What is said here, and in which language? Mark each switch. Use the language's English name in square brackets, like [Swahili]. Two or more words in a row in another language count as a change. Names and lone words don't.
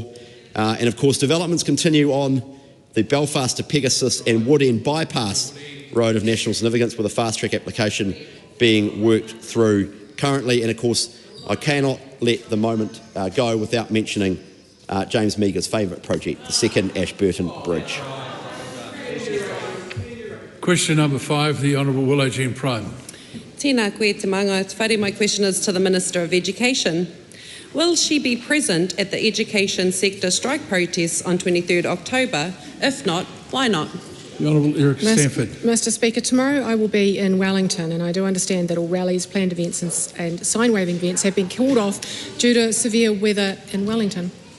[English] And of course, developments continue on the Belfast to Pegasus and Wood End Bypass Road of National Significance, with a fast-track application being worked through currently. And of course, I cannot let the moment go without mentioning James Meagher's favourite project, the second Ashburton Bridge. Question number 5, the Honourable Willow Jean Prime. [Māori] Tēnā koe te manga. Whare, [English] my question is to the Minister of Education. Will she be present at the education sector strike protests on 23rd October? If not, why not? The Honourable Eric Stanford. Mr. Speaker, tomorrow I will be in Wellington, and I do understand that all rallies, planned events and sign-waving events have been called off due to severe weather in Wellington.